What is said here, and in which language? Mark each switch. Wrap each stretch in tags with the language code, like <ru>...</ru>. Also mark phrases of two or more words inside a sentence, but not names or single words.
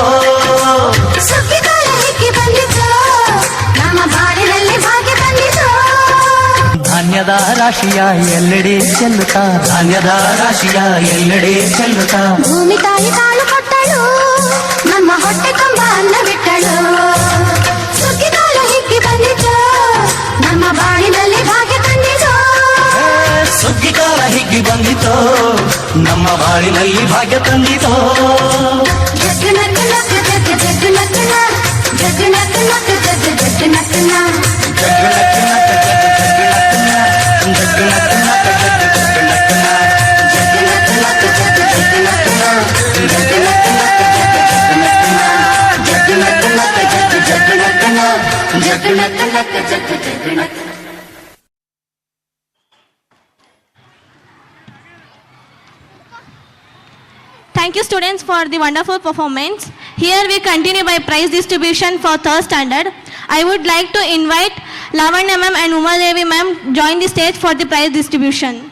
<kn>ಸುಗ್ಗಿ ಕಾಲ ಹಿಗ್ಗಿ ಬಂದಿತೋ ನಮ್ಮ ಬಾಳಿನಲ್ಲಿ ಭಾಗ್ಯ ತಂದಿತೋ ಧಾನ್ಯದ ರಾಶಿಯ ಎಲ್ಲೆಡೆ ಚೆಲ್ಲುತ್ತಾ ಧಾನ್ಯದ ರಾಶಿಯ ಎಲ್ಲೆಡೆ ಚೆಲ್ಲುತ್ತಾ ಭೂಮಿ ತಾಯಿ ಕಾಳು ಕೊಟ್ಟಳು ನಮ್ಮ ಹೊಟ್ಟೆ ತುಂಬ ಅನ್ನ ಬಿಟ್ಟಳು ಸುಗ್ಗಿ ಕಾಲ ಹಿಗ್ಗಿ ಬಂದಿತೋ ನಮ್ಮ ಬಾಳಿನಲ್ಲಿ ಭಾಗ್ಯ ತಂದಿತೋ ಸುಗ್ಗಿ ಕಾಲ ಹಿಗ್ಗಿ ಬಂದಿತೋ ನಮ್ಮ ಬಾಳಿನಲ್ಲಿ ಭಾಗ್ಯ ತಂದಿತೋ ಜಗ್ಗು ನಕ್ಕ ನಕ್ಕ ಜಗ್ಗು ಜಗ್ಗು ನಕ್ಕನ ಜಗ್ಗು ನಕ್ಕ ನಕ್ಕ ಜಗ್ಗು ಜಗ್ಗು ನಕ್ಕನ ಜಗ್ಗು ನಕ್ಕ ನಕ್ಕ ಜಗ್ಗು ಜಗ್ಗು ನಕ್ಕನ ಜಗ್ಗು ನಕ್ಕ ನಕ್ಕ ಜಗ್ಗು ಜಗ್ಗು ನಕ್ಕನ ಜಗ್ಗು ನಕ್ಕ ನಕ್ಕ ಜಗ್ಗು ಜಗ್ಗು ನಕ್ಕನ ಜಗ್ಗು ನಕ್ಕ ನಕ್ಕ ಜಗ್ಗು ಜಗ್ಗು ನಕ್ಕನ ಜಗ್ಗು ನಕ್ಕ ನಕ್ಕ ಜಗ್ಗು ಜಗ್ಗು ನಕ್ಕನ.</kn> <en>Thank you students for the wonderful performance. Here we continue by prize distribution for third standard. I would like to invite Lavanya ma'am and Uma Devi ma'am join the stage for the prize distribution.</en>